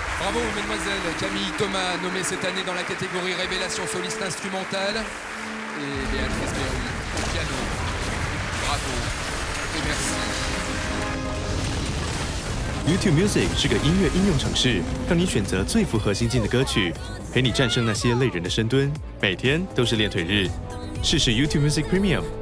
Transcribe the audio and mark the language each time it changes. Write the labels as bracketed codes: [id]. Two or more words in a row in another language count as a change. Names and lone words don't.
[fr] Bravo, mesdemoiselles. Camille Thomas, nommée cette année dans la catégorie Révélation soliste instrumentale. Et Béatrice Berru, au piano. Bravo et merci. [zh] YouTube Music 是个音乐应用程式，让你选择最符合心境的歌曲，陪你战胜那些累人的深蹲。每天都是练腿日，试试 YouTube Music Premium。